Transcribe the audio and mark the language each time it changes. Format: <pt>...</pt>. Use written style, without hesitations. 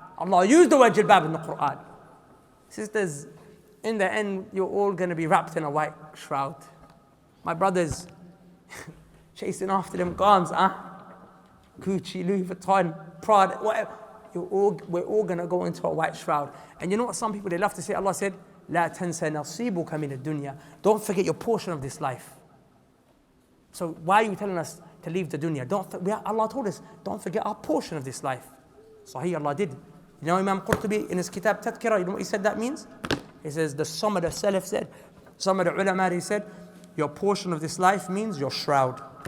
<en>Allah used the word jilbab in the Quran. Sisters, in the end, you're all going to be wrapped in a white shroud. My brothers, chasing after them garms, Gucci, Louis Vuitton, Prada, whatever. We're all going to go into a white shroud. And you know what some people, they love to say? Allah said,</en> <ar>لا تنسى نصيبك من الدنيا.</ar> <en>Don't forget your portion of this life. So why are you telling us to leave the dunya? Allah told us, don't forget our portion of this life. Sahih, Allah did. You know Imam Qurtubi in his kitab Tadhkirah, you know what he said that means? He says, some of the Salaf said, some of the ulama, he said, your portion of this life means your shroud.</en>